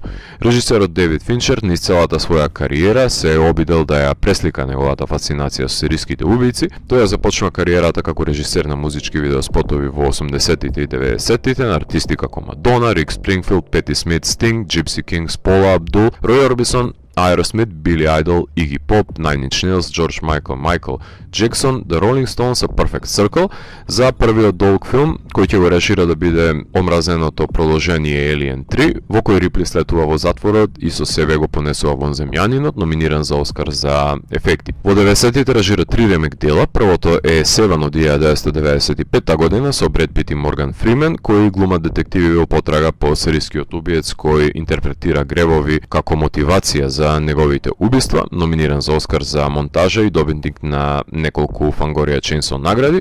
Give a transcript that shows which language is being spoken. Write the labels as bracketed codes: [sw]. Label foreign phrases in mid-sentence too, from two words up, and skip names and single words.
[mk] Режисерот Дейвид Финчер низ целата своја кариера се обидел да ја преслика неговата фасцинација со сериските убијци. Тој ја започна кариерата како режисер на музички видеоспотови во 80-тите и 90-тите на артисти како Мадона, Рик Спрингфилд, Пети Смит, Стинг, Джипси Кингс, Пола Абдул, Рој Орбисон, Aerosmith, Billy Idol, Iggy Pop, Nine Inch Nails, George Michael, Michael Jackson, The Rolling Stones, A Perfect Circle за првиот долг филм кој ќе го режира да биде омразеното продолжение Alien 3, во кој Рипли слетува во затворот и со себе го понесува вон земјанинот, номиниран за Оскар за ефекти. Во 90-тите режира 3 ремек дела, првото е Seven од 1995 година со Бред Пит и Морган Фримен, кои глумат детективи во потрага по серискиот убиец кој интерпретира гревови како мотивација за неговите убиства, номиниран за Оскар за монтажа и добитник на неколку Фангорија Chainsaw награди.